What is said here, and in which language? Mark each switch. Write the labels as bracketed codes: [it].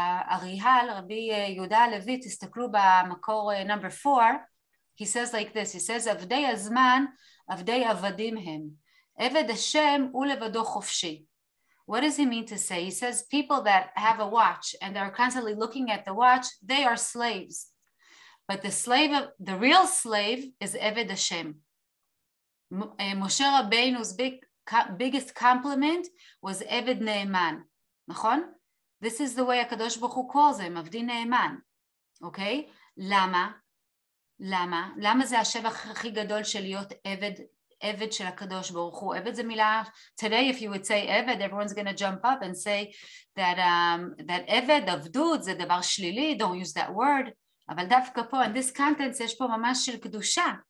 [he] אריהל, רבי יהודה הלוי, תסתכלו במקור [en] number 4, he says like this, he says, [he] עבדי הזמן, עבדי עבדים הם. עבד השם הוא לבדו חופשי. [en] What does he mean to say? He says people that have a watch and they're constantly looking at the watch, they are slaves. But the real slave is Eved Hashem. Moshe Rabbeinu's biggest compliment was Eved Ne'eman. נכון? This is the way HaKadosh Baruch Hu calls him, Avdi Ne'eman. Okay? למה? [he] למה זה השבח הכי גדול של להיות עבד של הקדוש ברוך הוא? [en] עבד זה מילה, today if you would say עבד, everyone's going to jump up and say that עבד, [he] עבדות, זה דבר שלילי, [en] don't use that word, [he] אבל דווקא פה, [en] in this context, [he] יש פה ממש של קדושה.